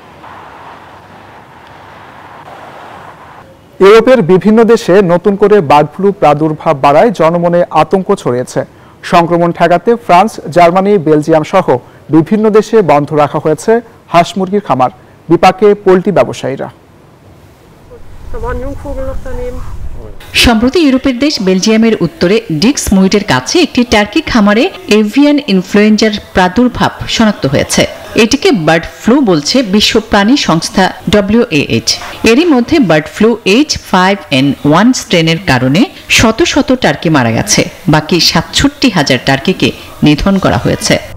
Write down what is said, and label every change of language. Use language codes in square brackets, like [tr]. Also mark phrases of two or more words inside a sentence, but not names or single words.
[bn] ইউরোপের বিভিন্ন দেশে নতুন করে বার্ড ফ্লু প্রাদুর্ভাব বাড়ায় জনমনে আতঙ্ক ছড়িয়েছে। সংক্রমণ ঠেকাতে ফ্রান্স, জার্মানি, বেলজিয়াম সহ বিভিন্ন দেশে বন্ধ রাখা হয়েছে হাঁস মুরগির খামার। বিপাকে পোল্ট্রি ব্যবসায়ীরা। [de] Da war ein Jungvogel noch daneben. [bn] সম্প্রতি ইউরোপের দেশ বেলজিয়ামের উত্তরে ডিক্স মুইটের কাছে একটি টার্কি খামারে এভিয়ান ইনফ্লুয়েঞ্জার প্রাদুর্ভাব শনাক্ত হয়েছে। এটিকে বার্ড ফ্লু বলছে বিশ্ব প্রাণী সংস্থা WAH। এরই মধ্যে বার্ড ফ্লু H5N1 স্ট্রেনের কারণে শত শত টার্কি মারা গেছে, বাকি 67,000 টার্কিকে নিধন করা হয়েছে।